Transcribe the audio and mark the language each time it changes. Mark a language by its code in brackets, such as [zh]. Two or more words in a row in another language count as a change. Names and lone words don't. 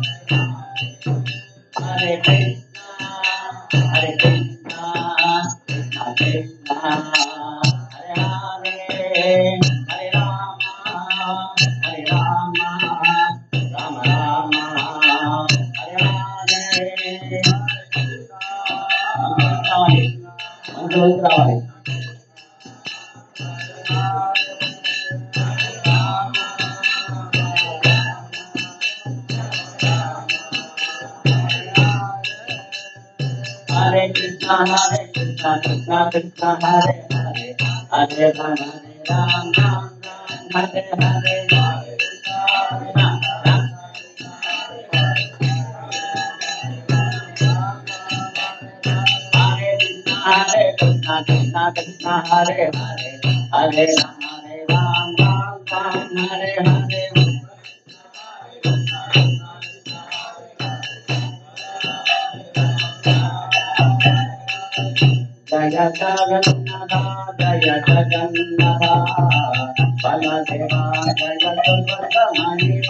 [sa] హరే కృష్ణ హరే కృష్ణ కృష్ణ కృష్ణ హరే హరే హరే రామ హరే రామ రామ రామ హరే హరే [te] రావాలి మంత్రులు రావాలి. [sa] హరే కృష్ణ కృష్ణ కృష్ణ హరే హరే హరే రామ రామ రామ హరే హరే హరే కృష్ణ కృష్ణ కృష్ణ హరే హరే హరే రామ రామ రామ హరే హరే జయ జగన్నాథ జయ జగన్నాథ బలదేవ జయ సుబ్రహ్మణ్య